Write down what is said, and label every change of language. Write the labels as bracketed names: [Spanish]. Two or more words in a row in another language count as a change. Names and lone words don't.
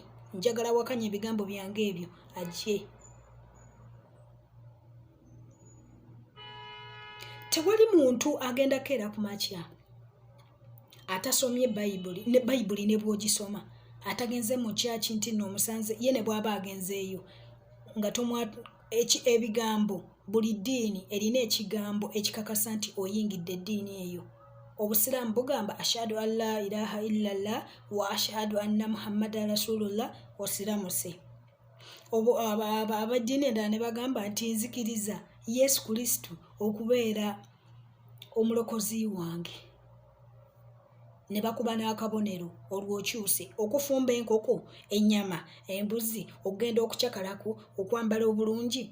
[Ganda] Njagala wakanya ebigambo byange ebyo ajje. Tewali muntu agenda keera ku makya atasomye Bayibuli ne bw'ogisoma, atagenze mu kyaki nti nno omusanze ye ne bw'aba agenzeeyo nga ebigambo, buli ddiini erina ekigambo ekikakasa nti oyingidde eddiini eyo. Obusiraamu bugamba [Arabic] أشهد أن لا إله إلا الله وأشهد أن محمدا رسول الله, [Ganda] osiramuse. Abaddiini endala ne bagamba nti nzikiriza Yesu Kristo okubeera omulokozi wange. Ne bakuba n'akabonero olw'okyuse okufumba enkoko, ennyama, embuzi, okugenda okucakalaku, okwambala obulungi.